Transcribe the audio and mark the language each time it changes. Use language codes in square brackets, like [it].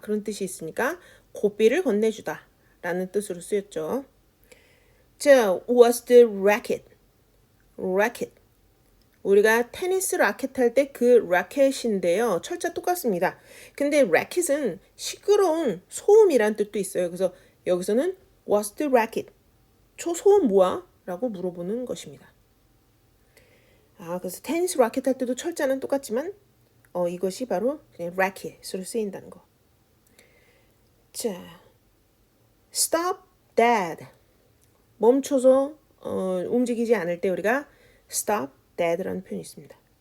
[ko] 그런 뜻이 있으니까 고삐를 건네주다 라는 뜻으로 쓰였죠. [en] 자, what's the racket? racket. [ko] 우리가 테니스 라켓 할 때 그 라켓인데요. 철자 똑같습니다. 근데 racket은 시끄러운 소음이란 뜻도 있어요. 그래서 여기서는 [en] what's the racket? [ko] 소음 뭐야? 라고 물어보는 것입니다. 그래서 테니스 라켓 할 때도 철자는 똑같지만 이것이 바로 그냥 racket으로 쓰인다는 거. [en] 자, stop dead. [ko] 멈춰서 움직이지 않을 때 우리가 stop dead라는 표현이 있습니다.